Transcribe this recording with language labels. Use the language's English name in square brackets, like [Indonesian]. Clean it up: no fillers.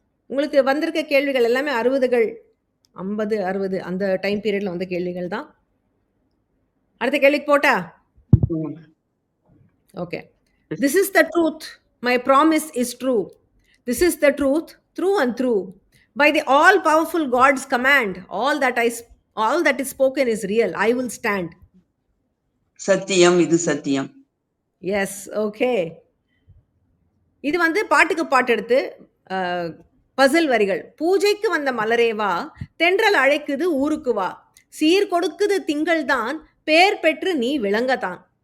[Tamil] உங்களுக்கு வந்திருக்க கேள்விகள் எல்லாமே 60கள், 50, 60 அந்த டைம் பீரியட்ல வந்த கேள்விகள் தான். அடுத்த கேள்விக்கு போட்டா? Okay. [English] This is the truth, my promise is true. This is the truth, through and through. By the all powerful God's command, all that is spoken is real. I will stand. [Tamil] சத்தியம், இது சத்தியம். S. Okay, இது வந்து பாட்டுக்கு பாட்டு எடுத்து பசில் வரிகள். பூஜைக்கு வந்த மலரேவா, தென்றல் அழைக்குது ஊருக்கு வா, சீர் கொடுக்குது திங்கள் தான், பேர் பெற்று நீ விளங்கத்தான்.